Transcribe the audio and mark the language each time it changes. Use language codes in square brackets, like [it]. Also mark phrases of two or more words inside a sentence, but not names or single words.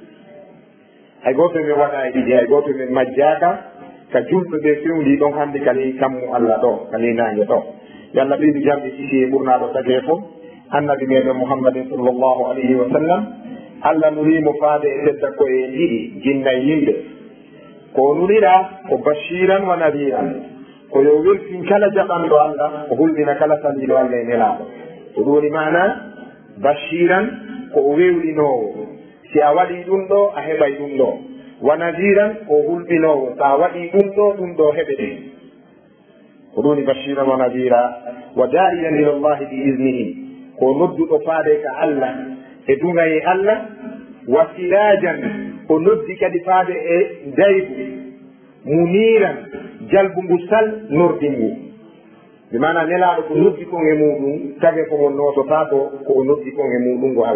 [ff] hay goto min waɗa e ɗiɗi hay goto min majjaka ka julɓe ɓe fewndi ɗon hannde kani kammu Allah ɗo kani nange ɗo yo Allah ɓeydu jamɗe sisi e ɓurnaɗo tagi fof annabi meɗen Muhammadin [ar] صلى الله عليه وسلم [ff] Allah nurimo faade e tedda koye ɗiɗi jinnayi yimɓe ko nurira ko [ar] بشيرا ونذيرا [ff] ko yo weltin kala jaɓanɗo Allah o hulɗina kala saliɗo Allah e nelaɗo ko ɗum woni mana bashiran ko o wewlinowo si a waɗi ɗum ɗo a heɓay ɗum ɗo [ar] ونذيرا [ff] o hulɓinowo so a waɗi ɗum ɗo heɓe ɗe ko ɗum woni [ar] بشيرا ونذيرا وداعيا إلى الله بإذنه [ff] ko nodduɗo faade ka Allah e dugaye Allah wa sirajan ko noddi kadi faade e daybu muniran jalbungu sal nordingu mi mana nelaɗo ko noddi kon e muɗum tage ko ngon nototako ko o noddi kon e muɗum ngo